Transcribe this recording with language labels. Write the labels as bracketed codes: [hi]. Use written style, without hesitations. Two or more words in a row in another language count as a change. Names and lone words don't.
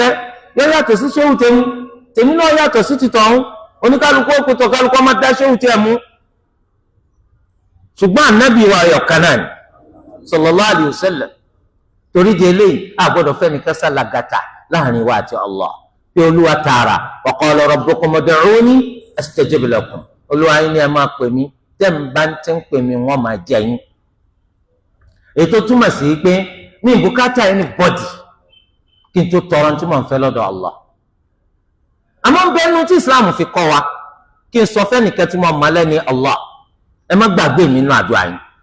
[yo] yọ yàtọ̀ sí ṣéwù tèmi náà yàtọ̀ sí ti tọ̀hún oníkálukú òkútọ̀ kálukú ọmọ dá ṣéwù tẹ mú ṣùgbọ́n ànábì wa ọ̀kan náà ni [ar] صلى الله عليه و [yo] sallam torí di eléyìí a gbọ́dọ̀ fẹ́ni kásá làgàtà láàrin wa àti Allah pé olúwa tààrà wa [ar] قال ربكم ادعوني أستجب لكم [yo] olúwa yín ni ẹ máa pè mí tẹ́ ń bá ti ń pè mí wọ́n máa jẹ yín ètò túmọ̀ sí pé ní ìbùkátà ẹni bọ́dì kí n tó tọrọ tí mò ń fẹ́ lọ́dọ̀ Allah àmọ́ ń bẹ́nu tí Islam fi kọ́ wa kí n sọ fẹ́nìkan tí mo mọ̀ lẹ́ni Allah ẹ má gbàgbé mi nínú àdúrà yín